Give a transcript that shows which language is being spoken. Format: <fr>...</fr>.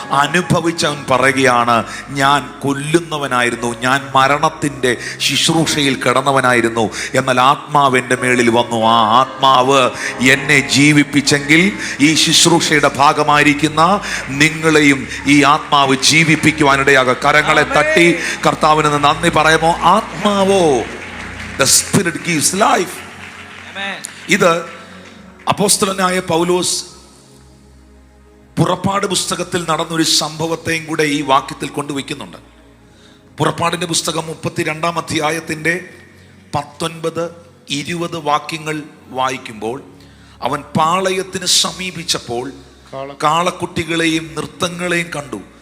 <ml>അനുഭവിച്ചവൻ പറയുകയാണ്, ഞാൻ കൊല്ലുന്നവനായിരുന്നു, ഞാൻ മരണത്തിൻ്റെ ശുശ്രൂഷയിൽ കിടന്നവനായിരുന്നു, എന്നാൽ ആത്മാവ് എൻ്റെ മേളിൽ വന്നു. ആ ആത്മാവ് എന്നെ ജീവിപ്പിച്ചെങ്കിൽ ഈ ശുശ്രൂഷയുടെ ഭാഗമായിരിക്കുന്ന നിങ്ങളെയും ഈ ആത്മാവ് ജീവിപ്പിക്കുവാനിടയാകും. കരങ്ങളെ തട്ടി കർത്താവിന് നന്ദി പറയുമോ? ആത്മാവോ,</ml> <en>the spirit gives life.</en> <ml>ഇത് അപ്പോസ്തലനായ പൗലോസ് പുറപ്പാട് പുസ്തകത്തിൽ നടന്നൊരു സംഭവത്തെയും കൂടെ ഈ വാക്യത്തിൽ കൊണ്ടുവയ്ക്കുന്നുണ്ട്. പുറപ്പാടിന്റെ പുസ്തകം 32-ാം അധ്യായത്തിന്റെ 19, 20 വാക്യങ്ങൾ വായിക്കുമ്പോൾ, അവൻ പാളയത്തിന് സമീപിച്ചപ്പോൾ കാളക്കുട്ടികളെയും നൃത്തങ്ങളെയും കണ്ടു.</ml>